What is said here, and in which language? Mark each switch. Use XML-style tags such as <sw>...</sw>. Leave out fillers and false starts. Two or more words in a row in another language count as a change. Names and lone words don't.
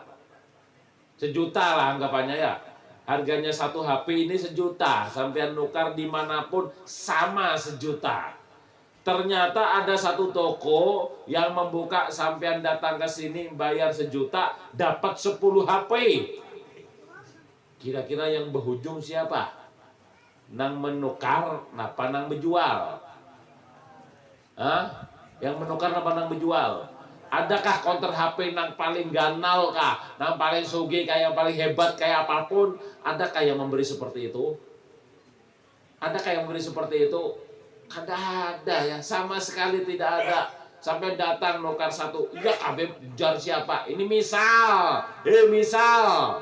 <id>1 juta lah anggapannya ya. Harganya 1 HP ini 1 juta. Sampean nukar dimanapun sama 1 juta. Ternyata ada satu toko yang membuka, sampean datang ke sini bayar 1 juta, dapat 10 HP. Kira-kira yang berujung siapa?</id> <bjn>Nang menukar, napa nang menjual? Yang menukar napa nang menjual? Adakah counter HP nang paling ganal kah? Nang paling sugih kayak paling hebat kayak apapun?</bjn> <id>Adakah yang memberi seperti itu? Adakah yang memberi seperti itu? Kada ada ya, sama sekali tidak ada.</id> <bjn>Sampai datang nukar 1, ya kabeh jar siapa?</bjn> <id>Ini misal. Misal.</id>